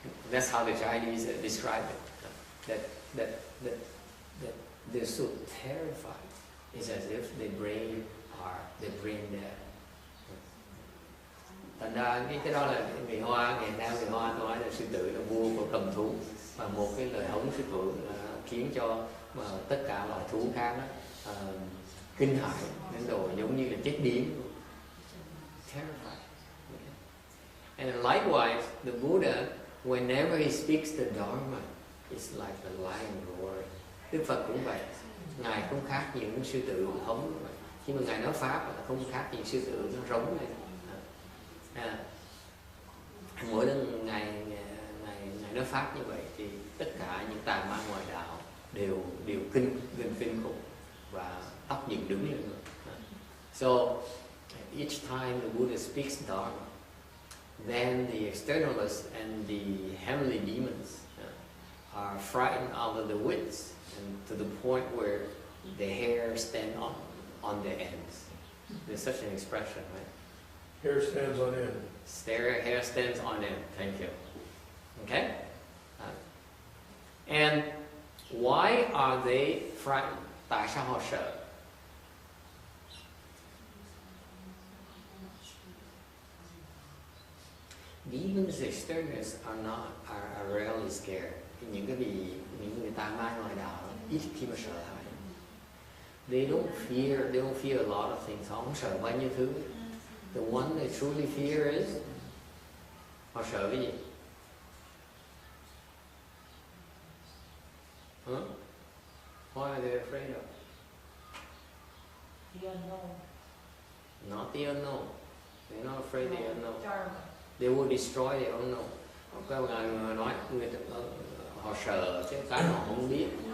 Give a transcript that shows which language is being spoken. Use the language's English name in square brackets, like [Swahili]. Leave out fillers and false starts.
[English] That's how the Chinese describe it. That they're so terrified. It's as if their brain dead. [Vietnamese] Thành ra cái đó là người Hoa, ngày nay người Hoa nói là sư tử là vua của cầm thú, và một cái lời hống sư tử khiến cho tất cả loài thú khác kinh hãi đến độ giống như là chết điếng. [English] Terrified. And likewise, the Buddha, whenever he speaks the Dharma, it's like the lion roaring. [Vietnamese] Đức Phật cũng vậy, ngài không khác những sư tử hống vậy. Khi mà ngài nói pháp là không khác những sư tử nó rống lên. Mỗi lần ngài nói pháp như vậy thì tất cả những tà ma ngoại đạo đều kinh khủng và tóc dựng đứng lên. [English] So each time the Buddha speaks Dharma, then the externalists and the heavenly demons are frightened out of their wits, and to the point where the hair stand on their ends. There's such an expression, right? Hair stands on end. Hair stands on end. Thank you. Okay? And why are they frightened? [Vietnamese] Tại sao họ sợ? [English] Even the externalists are rarely scared. [Vietnamese] Những người tà ma ngoại đạo ít khi mà sợ hãi. [English] They don't fear a lot of things. [Vietnamese] Họ không sợ bao nhiêu thứ. [English] The one they truly fear is, [Vietnamese] họ sợ cái gì? [English] Huh? What are they afraid of? The unknown. Not the unknown. They're not afraid of the unknown. Dharma. They will destroy the unknown. [Vietnamese] Có người nói họ sợ chứ cái họ không biết.